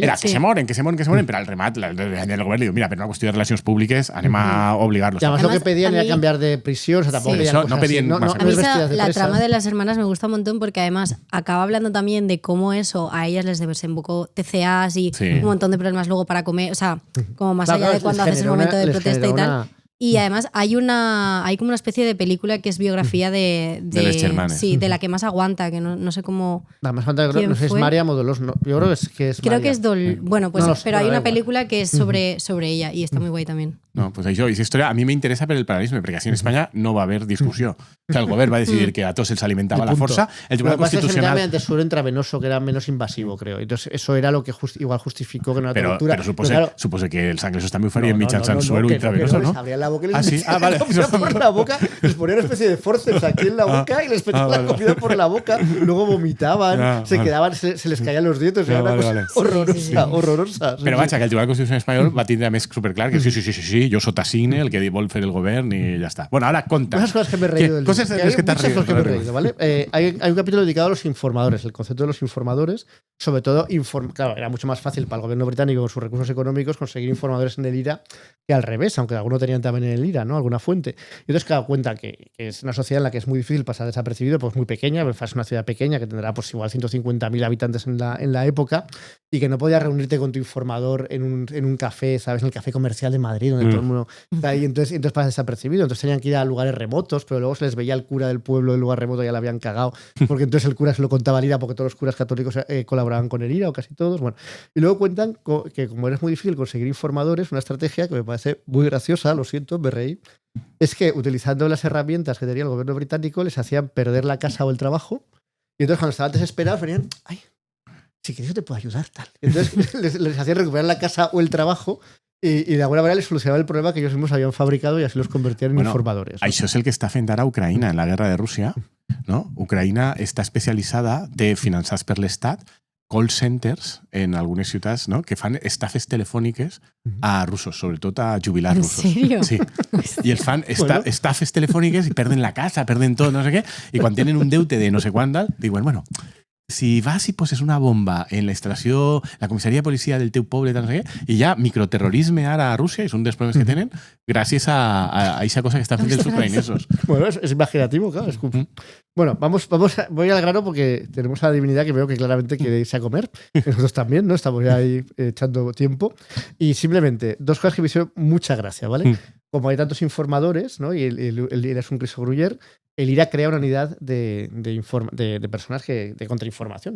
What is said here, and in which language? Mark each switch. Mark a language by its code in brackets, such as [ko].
[ca] Era que se moren, però al remat el govern li diu, mira, per una qüestió de relacions públiques anem a obligar-los. [es] Y además lo que pedían era cambiar de prisión, o sea, tampoco pedían cosas así. A mí la trama de las hermanas me gusta un montón porque además acaba hablando también de cómo eso a ellas les desembocó TCAs y un montón de problemas luego para comer, o sea, como más allá de cuando haces el momento de protesta y tal. Y además hay como una especie de película que es biografía de las Germanes. Sí, de la que más aguanta, que no sé cómo. La más aguanta, no sé, es María Modolos. No, yo creo que es Creo María. que es bueno, pues, no, pero hay una película que es sobre ella y está muy guay también. [ca] No, pues això, aquesta història a mi m'interessa per el paral·lelisme, perquè així en Espanya no va haver discussió. O sea, el govern va decidir que a tots els alimentava la força. El Tribunal Constitucional... [es] Mediante suero intravenoso, que era menos invasivo, creo. Entonces, eso era lo que igual justificó que no era tortura. [ca] Però supose que els anglesos també ho farien mitjançant suero intravenoso, ¿no? [es] Les abrían la boca y les metían la comida por la boca, les ponían una especie de forceps aquí en la boca y les metían la comida por la boca, luego vomitaban, se quedaban, se les caían los dientes, era una cosa horrorosa. [ca] Però vaja, que el Tribunal Constitucional espanyol va tindre a més superclar que sí, jo sotasigne el que vol fer el govern [es] y ya está. Bueno, ahora conta. Esas cosas que me he reído del libro. Cosas de las que te has reído, ¿vale? Hay un capítulo dedicado a los informadores, el concepto de los informadores, sobre todo, claro, era mucho más fácil para el gobierno británico con sus recursos económicos conseguir informadores en el IRA que al revés, aunque algunos tenían también en el IRA, ¿no? Alguna fuente. Y entonces, claro, cuenta que es una sociedad en la que es muy difícil pasar desapercibido, pues muy pequeña, Belfast es una ciudad pequeña que tendrá pues igual 150.000 habitantes en la época y que no podías reunirte con tu informador en un café, ¿sabes? En el café comercial de Madrid, donde todo el mundo está ahí, entonces pasas desapercibido. Entonces tenían que ir a lugares remotos, pero luego se les veía el cura del pueblo del lugar remoto, ya la habían cagado, porque entonces el cura se lo contaba al IRA, porque todos los curas católicos colaboraban con el IRA, o casi todos. Bueno, y luego cuentan que como es muy difícil conseguir informadores, una estrategia que me parece muy graciosa, lo siento, me reí, es que utilizando las herramientas que tenía el gobierno británico les hacían perder la casa o el trabajo, y entonces cuando estaban desesperados venían, ay, si quieres yo te puedo ayudar, tal. Entonces les hacían recuperar la casa o el trabajo y de alguna manera les solucionaba el problema que ellos mismos habían fabricado y así los convertían en informadores. [ca] Això és el que està fent ara Ucraïna en la guerra de Rússia. No? Ucraïna està especialitzada, té finançats per l'Estat, call centers en algunes ciutats, no? Que fan estafes telefòniques a russos, sobretot a jubilats russos. ¿En serio? Sí. I els fan estafes telefòniques i perden la casa, perden tot, no sé què, i quan tenen un deute de no sé quant, diuen, bueno, si vas i poses una bomba en la instalació, la comissaria de policia del teu poble, no sé què, i hi ha microterrorisme ara a Rússia, és un dels problemes que tenen, gràcies a esa cosa que estan fent els ucraïnesos. [es] Bueno, es imaginativo, claro. Bueno, voy al grano porque tenemos a la divinidad que veo que claramente quiere irse a comer. Nosotros también, ¿no? Estamos ya ahí echando tiempo. Y simplemente, dos cosas que me hicieron mucha gracia, ¿vale? Como hay tantos informadores, ¿no? Y él es un Riso Gruyer, el IRA crea una unidad de personas de contrainformación.